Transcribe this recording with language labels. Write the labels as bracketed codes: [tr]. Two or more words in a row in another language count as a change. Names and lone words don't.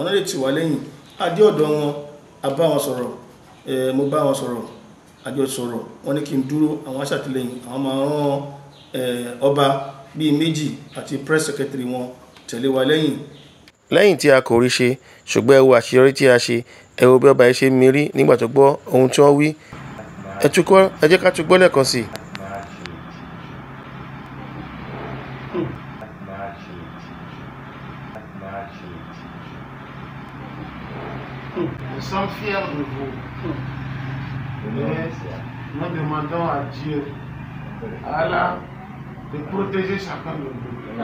[yo] náà lè tì wá lẹ́yìn adé ọ̀dọ̀ wọn a bá wọn sọ̀rọ̀ mo bá wọn sọ̀rọ̀ àjọ sọ̀rọ̀ wọ́n ní kí n dúró àwọn aṣàtìlẹ́yìn àwọn máa rán ọba bíi méjì àti [en] press secretary [yo] wọn tẹ̀lé wa lẹ́yìn tí a kò rí ṣe ṣùgbọ́n ẹ wo àṣeyọrí tí a ṣe ẹ wo bí ọba yìí ṣe mírí nígbà tó gbọ́ ohun tí wọ́n wí ẹ jẹ́ ká tún gbọ́ lẹ́ẹ̀kan sí i. [fr] Nous sommes fiers de vous. Mais nous demandons à Dieu, à Allah, de protéger chacun de vous.